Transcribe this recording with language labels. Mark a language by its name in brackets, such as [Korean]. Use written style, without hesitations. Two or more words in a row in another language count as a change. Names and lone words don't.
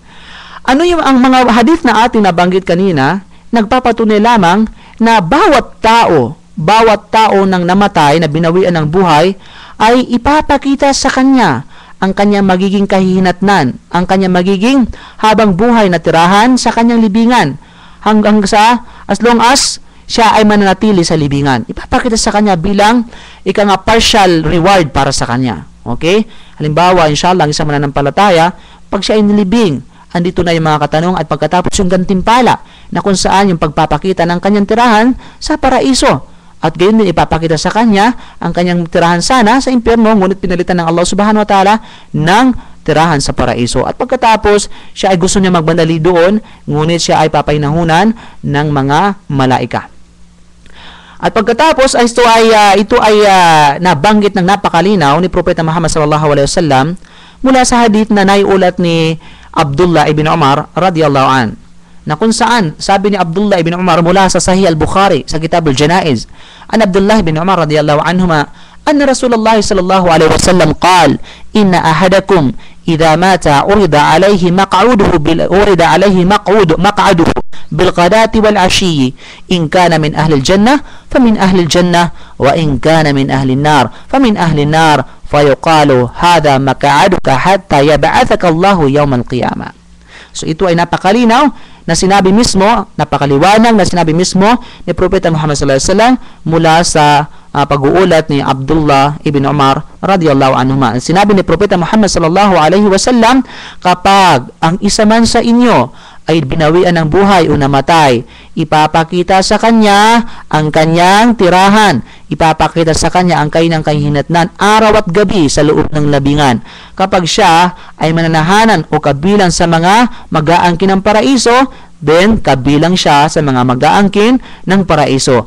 [Filipino] Ano yung ang mga hadith na ating nabanggit kanina, nagpapatunay lamang na bawat tao ng namatay na binawian ng buhay ay ipapakita sa kanya ang kanyang magiging kahihinatnan, ang kanyang magiging habang buhay na tirahan sa kanyang libingan hanggang sa [English] as long as [Filipino] siya ay mananatili sa libingan. Ipapakita sa kanya bilang partial reward para sa kanya. Okay? Halimbawa, inshallah, ang isang mananampalataya, pag siya ay nilibing, andito na yung mga katanong at pagkatapos yung gantimpala na kung saan yung pagpapakita ng kanyang tirahan sa paraiso. At gayon din ipapakita sa kanya ang kanyang tirahan sana sa impyerno, ngunit pinalitan ng Allah [Arabic] سبحانه وتعالى [Filipino] ng tirahan sa paraiso. At pagkatapos, siya ay gusto niya magbandali doon, ngunit siya ay papahinahunan ng mga malaika. At pagkatapos, ito ay nabanggit ng napakalinaw ni Propeta Muhammad [Arabic] صلى الله عليه وسلم [Filipino] mula sa hadith na naiulat ni Abdullah ibn Umar [Arabic] رضي الله عن, [Filipino] na kung saan sabi ni Abdullah ibn Umar mula sa Sahih al-Bukhari sa Kitab al-Janaiz, [Arabic] عن عبد الله بن عمر رضي الله عنهما أن رسول الله صلى الله عليه وسلم قال إن أحدكم إذا مات عرض عليه مقعده بالغداة والعشي إن كان من أهل الجنة فمن أهل الجنة وإن كان من أهل النار فمن أهل النار فيقال هذا مقعدك حتى يبعثك الله يوم القيامة. [Filipino] So ito ay napakalinaw na sinabi mismo, napakaliwanag na sinabi mismo ni Propeta Muhammad [Arabic] صلى الله عليه وسلم [Filipino] mula sa pag-uulat ni Abdullah ibn Umar [Arabic] رضي الله عنهما. [Filipino] Sinabi ni Propeta Muhammad [Arabic] صلى الله عليه وسلم, [Filipino] kapag ang isa man sa inyo ay binawian ng buhay o namatay, ipapakita sa kanya ang kanyang tirahan, ipapakita sa kanya ang kanyang kahihinatnan araw at gabi sa loob ng labingan. Kapag siya ay mananahanan o kabilang sa mga mag-aangkin ng paraiso, then kabilang siya sa mga mag-aangkin ng paraiso.